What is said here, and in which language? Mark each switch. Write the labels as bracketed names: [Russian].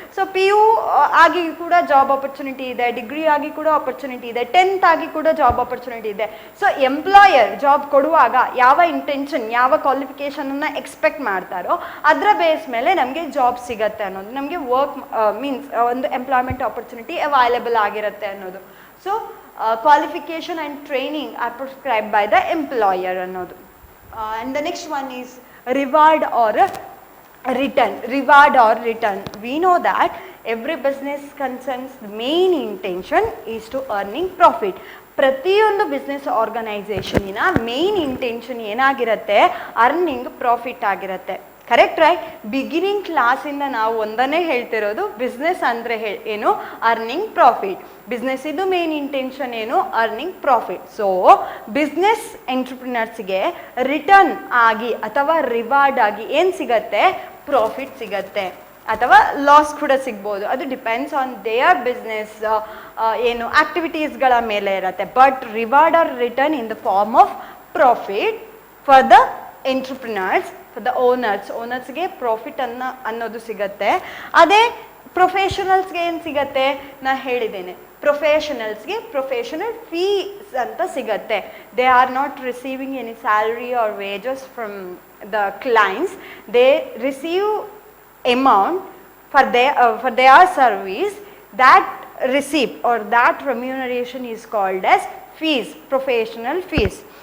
[Kannada] So PU ಆಗಿ ಕೂಡ job opportunity ಇದೆ, ಡಿಗ್ರಿ ಆಗಿ ಕೂಡ ಆಪರ್ಚುನಿಟಿ ಇದೆ, 10th ಆಗಿ ಕೂಡ ಜಾಬ್ ಆಪರ್ಚುನಿಟಿ ಇದೆ. ಸೊ ಎಂಪ್ಲಾಯರ್ ಜಾಬ್ ಕೊಡುವಾಗ ಯಾವ ಇಂಟೆನ್ಷನ್, ಯಾವ ಕ್ವಾಲಿಫಿಕೇಷನನ್ನು ಎಕ್ಸ್ಪೆಕ್ಟ್ ಮಾಡ್ತಾರೋ ಅದರ ಬೇಸ್ ಮೇಲೆ ನಮಗೆ ಜಾಬ್ ಸಿಗತ್ತೆ ಅನ್ನೋದು, ನಮಗೆ ವರ್ಕ್ ಮೀನ್ಸ್ ಒಂದು ಎಂಪ್ಲಾಯ್ಮೆಂಟ್ ಆಪರ್ಚುನಿಟಿ ಅವೈಲೇಬಲ್ ಆಗಿರುತ್ತೆ ಅನ್ನೋದು. [English] so qualification and training are prescribed by the employer [Kannada] ಅನ್ನೋದು. [English] And the next one is reward or return. Reward or return. We know that every business concerns the main intention is to earning profit. [Kannada] ಪ್ರತಿಯೊಂದು business ಆರ್ಗನೈಸೇಷನಿನ main intention ಏನಾಗಿರುತ್ತೆ, earning profit ಆಗಿರುತ್ತೆ. Correct right? Beginning ಕ್ಲಾಸಿಂದ ನಾವು ಒಂದನ್ನೇ ಹೇಳ್ತಿರೋದು, business ಅಂದರೆ ಏನು, earning profit. Business ಇದು main intention ಏನು, earning profit. So business ಎಂಟ್ರಪ್ರಿನರ್ಸ್ಗೆ return ಆಗಿ ಅಥವಾ ರಿವಾರ್ಡ್ ಆಗಿ ಏನು ಸಿಗತ್ತೆ, ಪ್ರಾಫಿಟ್ ಸಿಗತ್ತೆ ಅಥವಾ ಲಾಸ್ ಕೂಡ ಸಿಗ್ಬೋದು. ಅದು [English] depends on their business [Kannada] ಏನು ಆಕ್ಟಿವಿಟೀಸ್ಗಳ ಮೇಲೆ ಇರುತ್ತೆ. [English] but reward or return in the form of profit for the entrepreneurs, for the ಓನರ್ಸ್ಗೆ profit [Kannada] ಅನ್ನೋದು ಸಿಗತ್ತೆ. ಅದೇ ಪ್ರೊಫೆಷನಲ್ಸ್ಗೆ ಏನು ಸಿಗತ್ತೆ, ನಾ ಹೇಳಿದ್ದೇನೆ, ಪ್ರೊಫೆಷನಲ್ಸ್ಗೆ ಪ್ರೊಫೆಷನಲ್ ಫೀಸ್ ಅಂತ ಸಿಗತ್ತೆ. [English] They are not receiving any salary or wages from the clients. They receive amount for their service. That receipt or that remuneration is called as fees, professional fees.